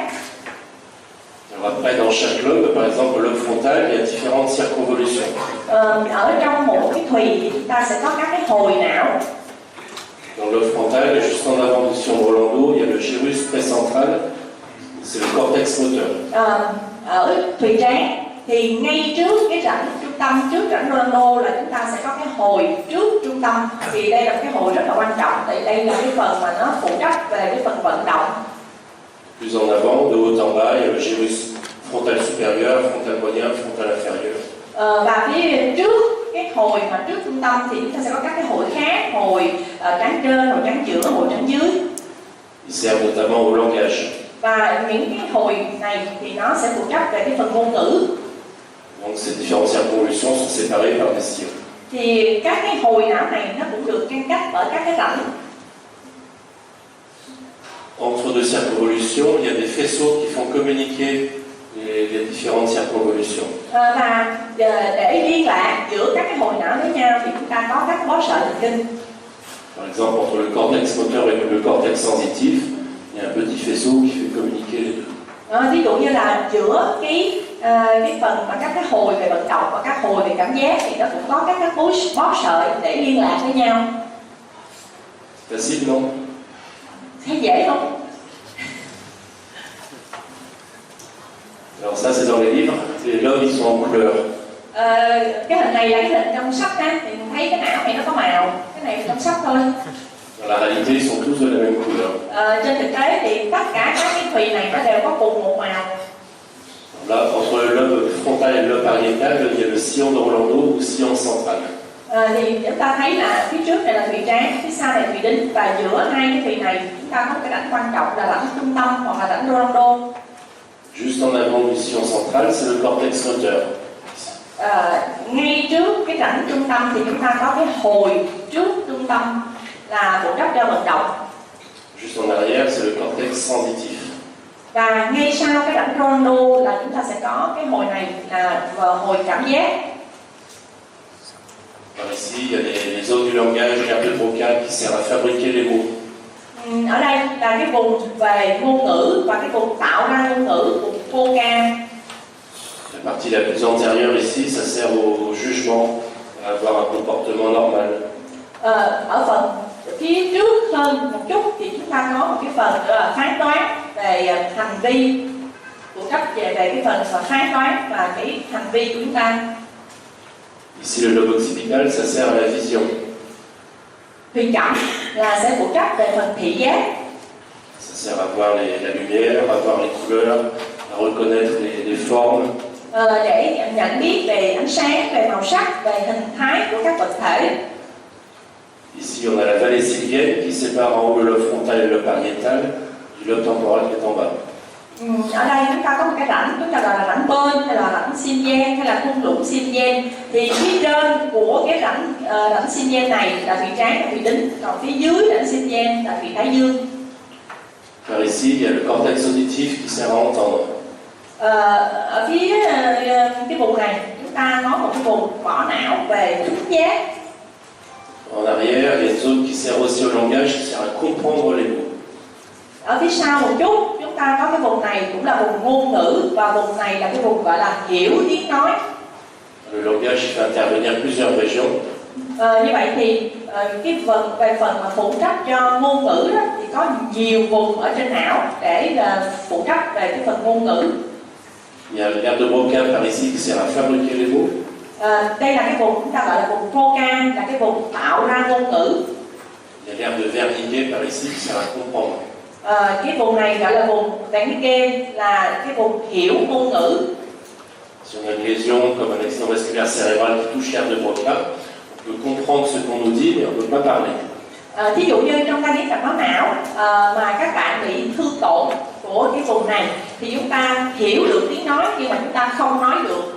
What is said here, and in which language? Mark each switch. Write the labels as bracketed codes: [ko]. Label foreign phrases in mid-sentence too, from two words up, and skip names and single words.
[fr] Alors après, dans chaque lobe, par exemple le lobe frontal, il y a différentes circonvolutions. [vi] Ở trong một cái thùy thì chúng ta sẽ có các cái hồi não. [fr] Dans le lobe frontal, et juste en avant du sillon de Rolando, il y a le gyrus précentral, c'est le cortex moteur. [vi] Ở thùy trán thì ngay trước cái rãnh trung tâm, trước rãnh Rolando là chúng ta sẽ có cái hồi trước trung tâm. Thì đây là cái hồi rất là quan trọng, tại đây là cái phần mà nó phụ trách về cái phần vận động. [fr] Plus en avant, de haut en bas, il y a le gyrus frontal supérieur, frontal moyen, frontal inférieur. [vi] Và phía trước cái hồi mà trước trung tâm thì chúng ta sẽ có các cái hồi khác, hồi trán trên, hồi trán giữa, hồi trán dưới. [fr] Ils servent notamment au langage. [vi] Và những cái hồi này thì nó sẽ phụ trách về cái phần ngôn ngữ. [fr] Donc ces différentes circonvolutions sont séparées par des sillons. [vi] Thì các cái hồi não này nó cũng được ngăn cách bởi các cái rãnh. [fr] Entre deux circonvolutions, il y a des faisceaux qui font communiquer les différentes circonvolutions. [vi] Và để liên lạc giữa các cái hồi não với nhau thì chúng ta có các bó sợi thần kinh. [fr] Par exemple, entre le cortex moteur et le cortex sensitif, il y a un petit faisceau qui fait communiquer les deux. [vi] Ví dụ như là giữa cái phần mà các cái hồi về vận động và các hồi về cảm giác thì nó cũng có các cái bó sợi để liên lạc với nhau. [fr] Facile, non? [vi] Thấy dễ không? [fr] Alors ça, c'est dans les livres. Les lobes, ils sont en couleur. [vi] Cái hình này là cái hình trong sách á, thì mình thấy cái não này nó có màu, cái này trong sách thôi. [fr] Dans la réalité, ils sont tous de la même couleur. [vi] Trên thực tế thì tất cả các cái thùy này nó đều có cùng một màu. [fr] Là, entre le lobe frontal et le lobe pariétal, il y a le sillon de Rolando ou sillon central. [vi] Thì chúng ta thấy là phía trước này là thùy trán, phía sau này thùy đính, và giữa hai cái thùy này chúng ta có cái rãnh quan trọng là rãnh trung tâm hoặc là rãnh Rolando. [fr] Juste en avant du sillon central, c'est le cortex moteur. [vi] Ngay trước cái rãnh trung tâm thì chúng ta có cái hồi trước trung tâm là phụ trách cho vận động. [fr] Juste en arrière, c'est le cortex sensitif. [vi] Và ngay sau cái rãnh Rolando là chúng ta sẽ có cái hồi này là hồi cảm giác. [fr] Alors ici, il y a les zones du langage nerveux-vocal qui servent à fabriquer les mots. [vi] Ở đây là cái vùng về ngôn ngữ và cái vùng tạo ra ngôn ngữ, vùng vocal. [fr] La partie la plus antérieure ici, ça sert au jugement, à avoir un comportement normal. [vi] Ở phần phía trước hơn một chút thì chúng ta có một cái phần là phán đoán về hành vi, phụ trách về cái phần phán đoán và cái hành vi của chúng ta. [fr] Ici, le lobe occipital, ça sert à la vision. [vi] Thùy trầm là sẽ phụ trách về phần thị giác. [fr] Ça sert à voir la lumière, à voir les couleurs, à reconnaître les formes. [vi] Để nhận biết về ánh sáng, về màu sắc, về hình thái của các vật thể. [fr] Ici, on a la vallée sylvienne qui sépare en haut le lobe frontal et le lobe pariétal du lobe temporal qui est en bas. [vi] Ở đây chúng ta có một cái rãnh, chúng ta gọi là rãnh bên hay là rãnh Xinjiang hay là thung lũng Xinjiang. Thì phía trên của cái rãnh Xinjiang này là thùy trán và thùy đính, còn phía dưới rãnh Xinjiang là thùy thái dương. [fr] Par ici, il y a le cortex auditif qui sert à entendre. [vi] Ở phía cái vùng này chúng ta có một cái vùng vỏ não về thính giác. [fr] En arrière, il y a une zone qui sert aussi au langage, qui sert à comprendre les mots. [vi] Ở phía sau một chút chúng ta có cái vùng này cũng là vùng ngôn ngữ, và vùng này là cái vùng gọi là hiểu tiếng nói. [fr] Le langage fait intervenir plusieurs régions. [vi] Như vậy thì cái phần mà phụ trách cho ngôn ngữ đó, thì có nhiều vùng ở trên não để phụ trách về cái phần ngôn ngữ. [fr] Il y a l'aire de Broca par ici qui sert à fabriquer les mots. [vi] Đây là cái vùng chúng ta gọi là vùng Broca, là cái vùng tạo ra ngôn ngữ. [fr] Il y a l'aire de Wernicke par ici qui sert à comprendre. [vi] Cái vùng này gọi là vùng Wernicke, là cái vùng hiểu ngôn ngữ. [fr] Si on a une lésion comme un accident vasculaire cérébral qui touche l'aire de Broca, on peut comprendre ce qu'on nous dit, mais on ne peut pas parler. [vi] Thí dụ như trong tai biến mạch máu não mà các bạn bị thương tổn của cái vùng này thì chúng ta hiểu được tiếng nói nhưng mà chúng ta không nói được.